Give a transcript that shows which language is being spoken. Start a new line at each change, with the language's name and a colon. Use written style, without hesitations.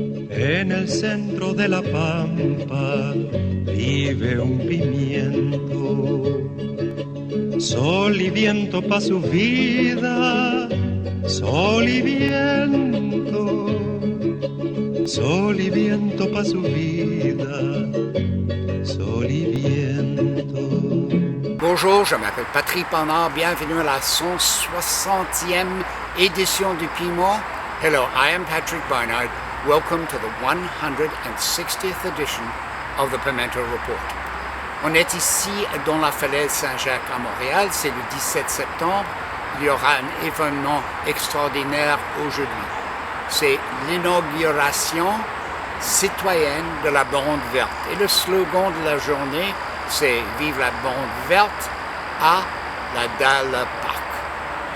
Spanish: En el centro de la pampa vive un pimiento. Sol y viento pa' su vida, sol y viento. Sol y viento pa' su vida, sol y viento.
French: Bonjour, je m'appelle Patrick Bernard. Bienvenue à la 160e édition du Piment.
English: Hello, I am Patrick Barnard. Welcome to the 160th edition of the Pimento Report.
French: On est ici dans la falaise Saint-Jacques à Montréal. C'est le 17 septembre. Il y aura un événement extraordinaire aujourd'hui. C'est l'inauguration citoyenne de la bande verte. Et le slogan de la journée, c'est « Vive la bande verte à la Dalle Park ».